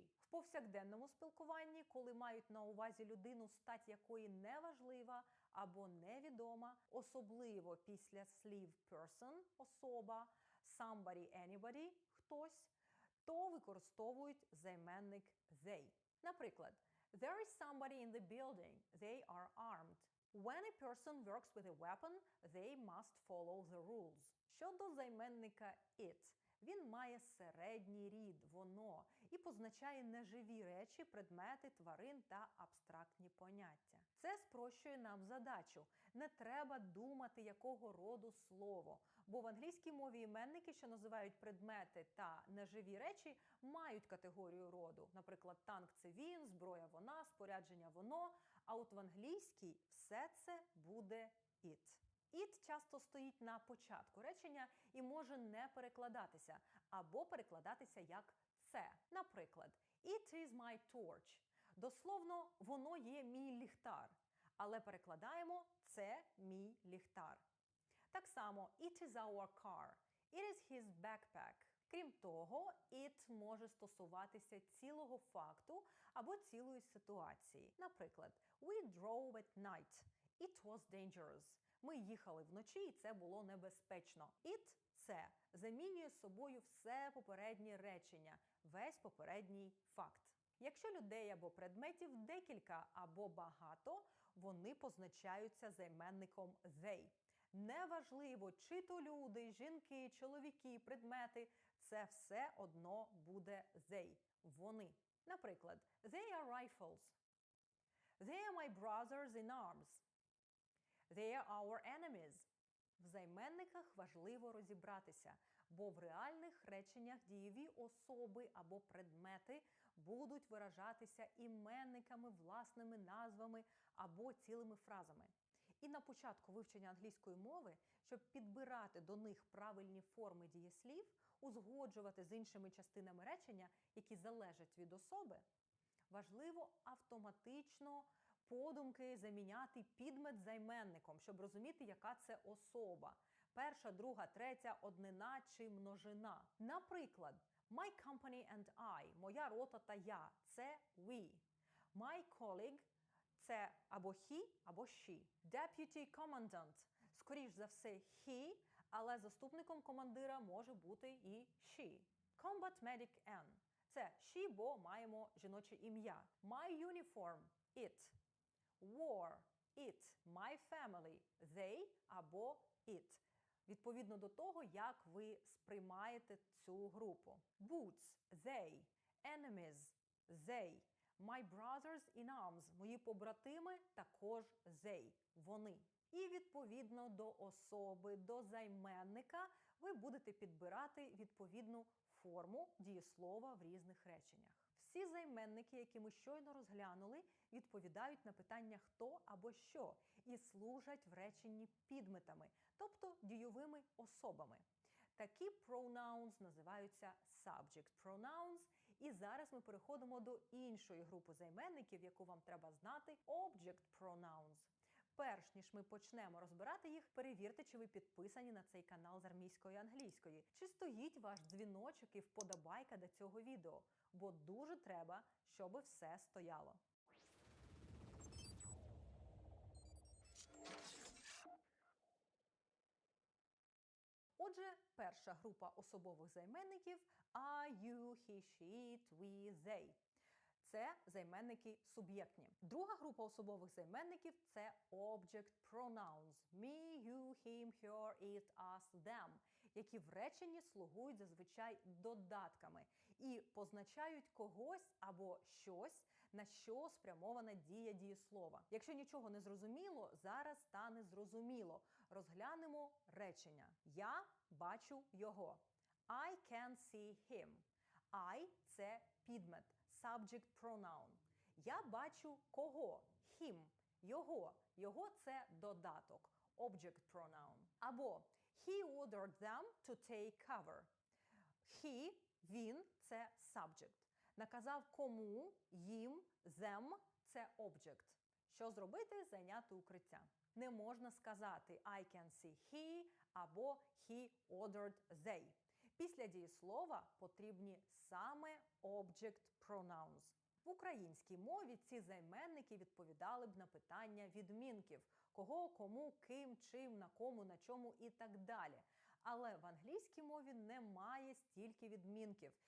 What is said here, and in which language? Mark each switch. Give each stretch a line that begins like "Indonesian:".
Ukrainian: В повсякденному спілкуванні, коли мають на увазі людину, стать якої неважлива або невідома, особливо після слів person – особа,
English: somebody, anybody
Ukrainian: – хтось, то використовують займенник they. Наприклад,
English: there is somebody in the building, they are armed. When a person works with a weapon, they must follow the rules.
Ukrainian: Щодо займенника it, він має середній рід, воно, і позначає неживі речі, предмети, тварин та абстрактні поняття. Це спрощує нам задачу. Не треба думати, якого роду слово, бо в англійській мові іменники, що називають предмети та неживі речі, мають категорію роду. Наприклад, танк – це він, зброя – вона, спорядження – воно, а от в англійській все це буде it. It часто стоїть на початку речення і може не перекладатися, або перекладатися як це. Наприклад,
English: it is my torch.
Ukrainian: Дословно, воно є мій ліхтар. Але перекладаємо це мій ліхтар. Так само,
English: it is our car. It is his backpack.
Ukrainian: Крім того, it може стосуватися цілого факту або цілої ситуації. Наприклад,
English: we drove at night. It was dangerous.
Ukrainian: Ми їхали вночі, і це було небезпечно.
English: It
Ukrainian: – це замінює собою все попереднє речення, весь попередній факт. Якщо людей або предметів декілька або багато, вони позначаються займенником they. Неважливо, чи то люди, жінки, чоловіки, предмети – це все одно буде they – вони. Наприклад,
English: they are rifles. They are my brothers in arms. They are our enemies.
Ukrainian: В займенниках важливо розібратися, бо в реальних реченнях дієві особи або предмети будуть виражатися іменниками, власними назвами або цілими фразами. І на початку вивчення англійської мови, щоб підбирати до них правильні форми дієслів, узгоджувати з іншими частинами речення, які залежать від особи, важливо автоматично подумки заміняти підмет займенником, щоб розуміти, яка це особа. Перша, друга, третя, однина чи множина. Наприклад,
English: my company and I,
Ukrainian: моя рота та я, це
English: we. My colleague –
Ukrainian: це або
English: he,
Ukrainian: або
English: she. Deputy commandant.
Ukrainian: Скоріш за все, he, але заступником командира може бути і she.
English: Combat medic N.
Ukrainian: Це she, бо маємо жіноче ім'я.
English: My uniform – it. War – it. My family – they
Ukrainian: або
English: it.
Ukrainian: Відповідно до того, як ви сприймаєте цю групу.
English: Boots – they. Enemies – they. My brothers in arms –
Ukrainian: мої побратими, також
English: they.
Ukrainian: Вони. І відповідно до особи, до займенника ви будете підбирати відповідну форму дієслова в різних реченнях. Всі займенники, які ми щойно розглянули, відповідають на питання «хто» або «що» і служать в реченні підметами, тобто дійовими особами. Такі pronouns називаються subject pronouns. І зараз ми переходимо до іншої групи займенників, яку вам треба знати – object pronouns. Перш ніж ми почнемо розбирати їх, перевірте, чи ви підписані на цей канал з армійської і англійської. Чи стоїть ваш дзвіночок і вподобайка до цього відео, бо дуже треба, щоб все стояло. Отже, перша група особових займенників
English: – I, you, he, she, it, we, they.
Ukrainian: Це займенники суб'єктні. Друга група особових займенників – це object pronouns.
English: Me, you, him, her, it, us, them,
Ukrainian: які в реченні слугують зазвичай додатками і позначають когось або щось, на що спрямована дія дієслова. Якщо нічого не зрозуміло, зараз стане зрозуміло. Розглянемо речення. Я бачу його.
English: I can see him.
Ukrainian: I – це підмет.
English: Subject pronoun.
Ukrainian: Я бачу кого?
English: Him.
Ukrainian: Його. Його – це додаток.
English: Object pronoun.
Ukrainian: Або
English: he ordered them to take cover.
Ukrainian: He – він – це subject. Наказав кому, їм,
English: them
Ukrainian: – це object. Що зробити? Зайняти укриття. Не можна сказати
English: I can see he
Ukrainian: або
English: he ordered they.
Ukrainian: Після дієслова потрібні саме object pronouns. В українській мові ці займенники відповідали б на питання відмінків – кого, кому, ким, чим, на кому, на чому і так далі. Але в англійській мові немає стільки відмінків.